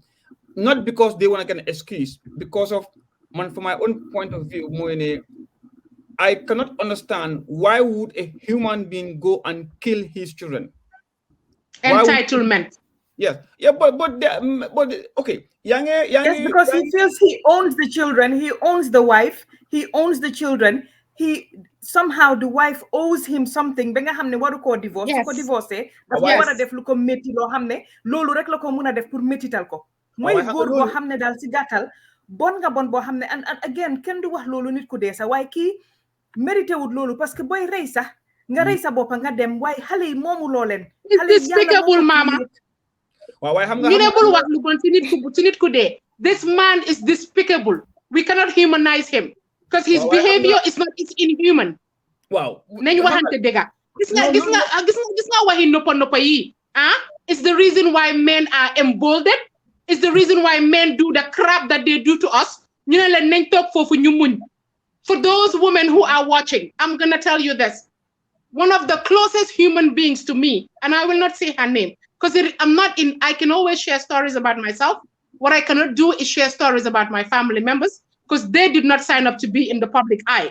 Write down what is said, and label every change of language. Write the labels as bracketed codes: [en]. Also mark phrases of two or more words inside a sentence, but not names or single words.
[en] Not because they want to get an excuse, because of, from my own point of view, I cannot understand why would a human being go and kill his children. Entitlement. Yes, yeah, but okay, Yes, because he feels he owns the children, he owns the wife, he owns the children. He somehow the wife owes him something. [wo] Ba nga xamne waru ko divorce, su ko divorcé dafa wara def lu ko metti lo xamne lolu rek la ko mëna def pour mettital ko. Moy góor boo xam ne daal si gàttal bon nga bon boo xam ne [en] and again [wo] kenn du wax loolu nit ku dee sax waaye kii mérité wut loolu [fr] parce que [wo] booy rey sax nga rey sa boppa nga dem waaye xale yi moomu loo leen. xale yi yàlla moo ko mama. waaye xam nga ñu ne bul wax lu bon ci nit ku dee. [en] This man is despicable. We cannot humanize him because his behavior is inhuman. Wow. [wo] Nañ waxante dëgg. Gis nga waxi noppa yi. [en] It's the reason why men are emboldened. It's the reason why men do the crap that they do to us. You know, like [wo] nañ toog foofu ñu muñ. [en] For those women who are watching, I'm gonna tell you this. One of the closest human beings to me, and I will not say her name, because I can always share stories about myself. What I cannot do is share stories about my family members, because they did not sign up to be in the public eye.